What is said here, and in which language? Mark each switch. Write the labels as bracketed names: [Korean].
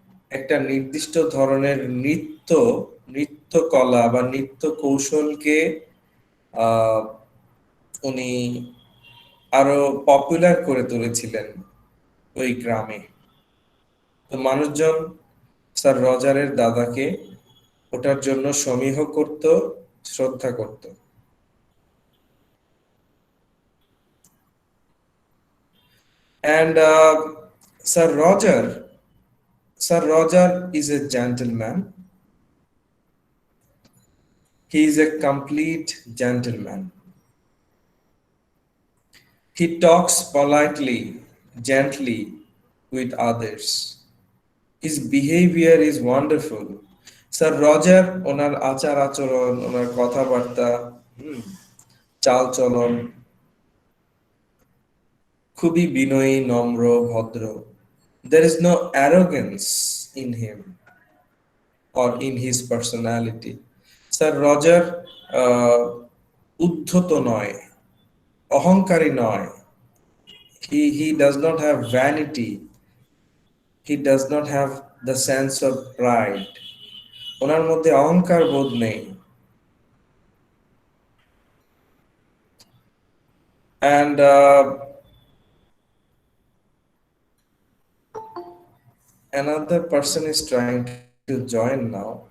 [Bangla] একটা নির্দিষ্ট ধরনের নৃত্য কলা বা নৃত্য কৌশলকে আহ, উনি আরো পপুলার করে তুলেছিলেন ওই গ্রামে। তো মানুষজন স্যার রজারের দাদাকে ওটার জন্য সমীহ করত, শ্রদ্ধা করত। [English] And Sir Roger, Sir Roger is a gentleman. He is a complete gentleman. He talks politely, gently with others. His behavior is wonderful. [Bangla] Sir Roger ওনার আচার আচরণ, ওনার কথাবার্তা, চাল চলন খুবই বিনয়ী, নম্র, ভদ্র। [English] There is no arrogance in him or in his personality. [Bangla] Sir Roger আহ, উদ্ধত নয়, অহংকারী নয়। [English] He does not have vanity. He does not have the sense of pride. [Bangla] ওনার মধ্যে অহংকার বোধ নেই। [English] And another person is trying to join now.